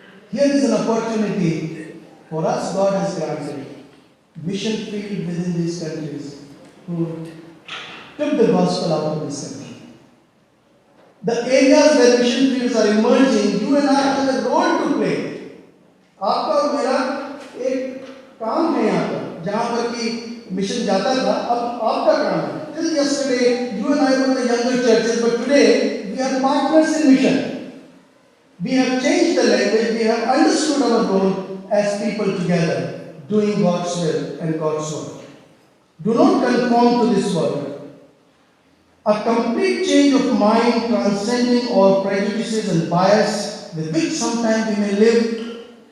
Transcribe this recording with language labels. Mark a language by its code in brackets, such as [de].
[en] Here is an opportunity for us, God has granted. Mission field within these countries who took the gospel out of this country. The areas where mission fields are emerging, you and I have a role to play. [hi] आपका और मेरा एक काम है यहाँ पर, जहाँ पर कि मिशन जाता था, अब आपका काम है. [en] Till yesterday, you and I were the younger churches, but today we are partners in mission. We have changed the language, we have understood our role as people together, doing God's will and God's work. Do not conform to this world. A complete change of mind, transcending all prejudices and bias with which sometimes we may live.